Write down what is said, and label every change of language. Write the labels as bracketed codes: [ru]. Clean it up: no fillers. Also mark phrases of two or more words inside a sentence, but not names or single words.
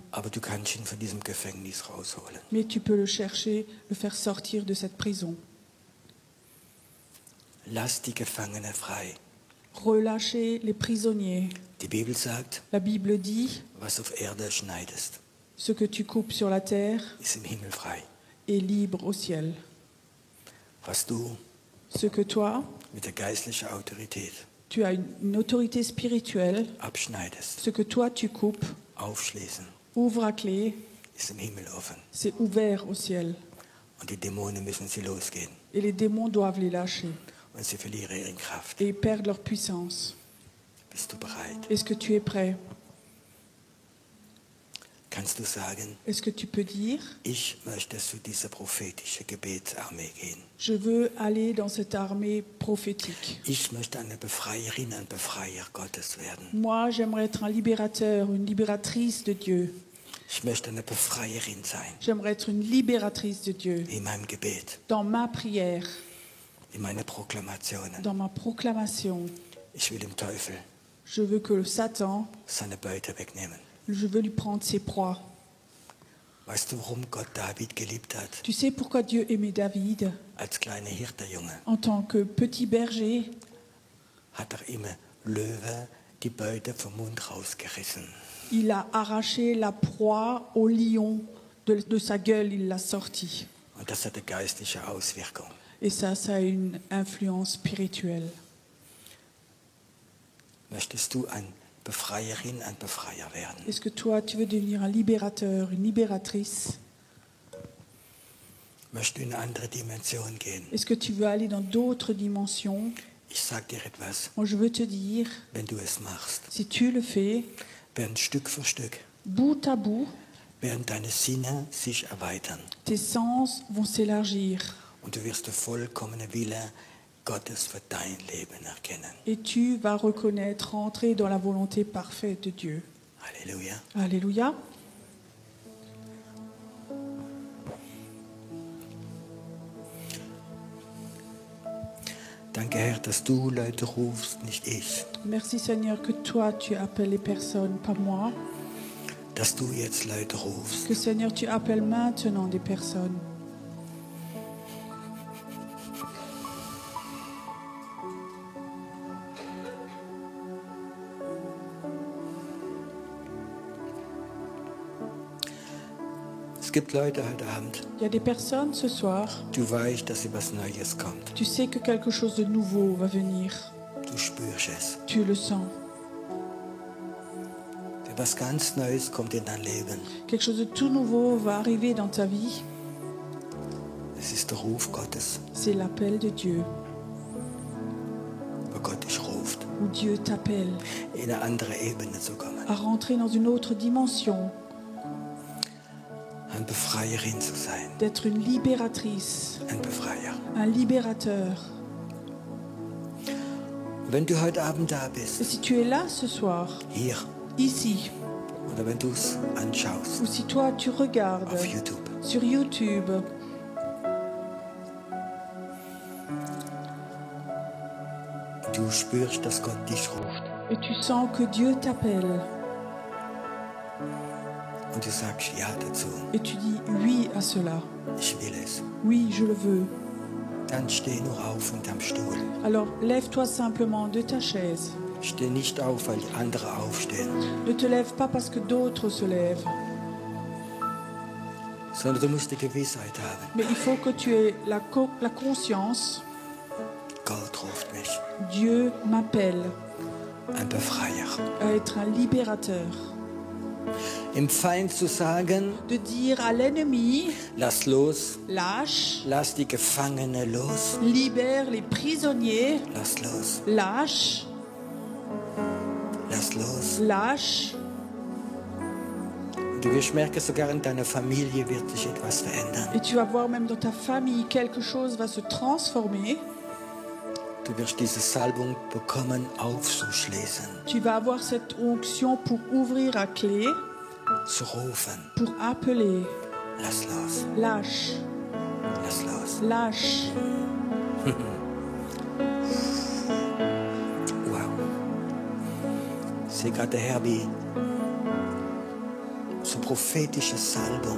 [de] Aber du kannst ihn von diesem Gefängnis rausholen. [fr] Mais tu peux le chercher, le faire sortir de cette prison. [de] Lass die Gefangenen frei. [fr] Relâcher les prisonniers. [de] Die Bibel sagt, [fr] La Bible dit, [de] was auf Erde schneidest, [fr] ce que tu coupes sur la terre [de] ist im Himmel frei. [fr] est libre au ciel. [de] Was du [fr] Ce que toi, [de] mit der geistlichen Autorität [fr] tu as une autorité spirituelle, [de] abschneidest, [fr] ce que toi tu coupes, [de] aufschließen, [fr] ouvre à clé, [de] ist im Himmel offen. [fr] c'est ouvert au ciel. [de] Und die Dämonen müssen sie losgehen. [fr] Et les démons doivent les lâcher [de] Und sie verlieren ihre Kraft. [fr] et perdent leur puissance. [de] Bist du bereit? [fr] Est-ce que tu es prêt? [de] Kannst du sagen, [fr] Est-ce que tu peux dire, [de] ich möchte zu dieser prophetischen Gebetsarmee gehen. [fr] je veux aller dans cette armée prophétique. [de] Ich möchte eine Befreierin, ein Befreier Gottes werden. [fr] Moi, j'aimerais être un libérateur, une libératrice de Dieu. [de] Ich möchte eine Befreierin sein. [fr] J'aimerais être une libératrice de Dieu. [de] In meinem Gebet, [fr] Dans ma prière, [de] in meine Proklamationen. [fr] dans ma proclamation, [de] Ich will dem Teufel [fr] je veux que Satan, [de] seine Beute wegnehmen. [fr] je veux lui prendre ses proies. [de] Weißt du, warum Gott David geliebt hat? [fr] Tu sais pourquoi Dieu aimait David? [de] Als kleiner Hirtenjunge [fr] En tant que petit berger, [de] hat immer Löwe die Beute vom Mund rausgerissen. [fr] il a arraché la proie au lion de sa gueule, il l'a sorti. [de] Und das hat eine geistliche Auswirkung. [fr] Et ça a une influence spirituelle. [de] Möchtest du ein Befreierin, ein Befreier werden? [fr] Est-ce que toi, tu veux devenir un libérateur, une libératrice? [de] Möchtest du in eine andere Dimension gehen? [fr] Est-ce que tu veux aller dans d'autres dimensions? [de] Ich sag dir etwas, [fr] Moi, je veux te dire, [de] wenn du es machst, [fr] si tu le fais, [de] werden Stück für Stück, [fr] bout à bout, [de] werden deine Sinne sich erweitern. [fr] tes sens vont s'élargir [de] Und du wirst den vollkommenen Wille Gottes für dein Leben erkennen. [fr] et tu vas reconnaître, rentrer dans la volonté parfaite de Dieu. [de] Halleluja. [fr] Alléluia. [de] Danke, Herr, dass du Leute rufst, nicht ich. [fr] Merci Seigneur que toi, tu appelles les personnes, pas moi. [de] Dass du jetzt Leute rufst. [fr] Que Seigneur, tu appelles maintenant des personnes. [de] Es gibt Leute heute Abend, [fr] Il y a des personnes ce soir, [de] du weißt, dass etwas Neues kommt. [fr] tu sais que quelque chose de nouveau va venir. [de] Du spürst es. [fr] Tu le sens. [de] Etwas ganz Neues kommt in dein Leben. [fr] Quelque chose de tout nouveau va arriver dans ta vie. [de] Es ist der Ruf Gottes, [fr] C'est l'appel de Dieu, [de] wo Gott dich ruft, [fr] où Dieu t'appelle [de] in eine andere Ebene zu kommen. [fr] à rentrer dans une autre dimension, [de] Ein Befreierin zu sein, [fr] d'être une libératrice, [de] ein Befreier. [fr] un libérateur. [de] Wenn du heute Abend da [fr] Et [de] bist, [fr] si tu es là ce soir, [de] hier, [fr] ici, [de] oder wenn du es anschaust [fr] ou si toi tu regardes [de] auf YouTube, [fr] sur YouTube, [de] du spürst, dass Gott dich ruft [fr] et tu sens que Dieu t'appelle, [de] und du sagst Ja dazu, [fr] et tu dis oui à cela, [de] ich will es, [fr] oui, je le veux, [de] dann steh nur auf von deinem Stuhl. [fr] alors lève-toi simplement de ta chaise. [de] Steh nicht auf, weil andere aufstehen, [fr] Ne te lève pas parce que d'autres se lèvent, [de] sondern du musst die Gewissheit haben, [fr] mais il faut que tu aies la conscience, [de] Gott ruft mich, [fr] Dieu m'appelle [de] ein Befreier. [fr] à être un libérateur. [de] Im Feind zu sagen, [fr] De dire à l'ennemi, [de] lass los, [fr] lâche, [de] lass die Gefangenen los, [fr] libère les prisonniers, [de] lass los, [fr] lâche, [de] lass los. [fr] lâche. [de] Und du wirst merken, sogar in deiner Familie wird sich etwas verändern. [fr] Et tu vas voir même dans ta famille, quelque chose va se transformer. [de] Du wirst diese Salbung bekommen, aufzuschließen, [fr] Tu vas avoir cette onction pour ouvrir à clé, [de] zu rufen. [fr] pour appeler. [de] Lass los, [fr] Lâche, [de] lass los. [fr] lâche. [de] Wow. Ich sehe gerade der Herr wie so prophetische Salbung.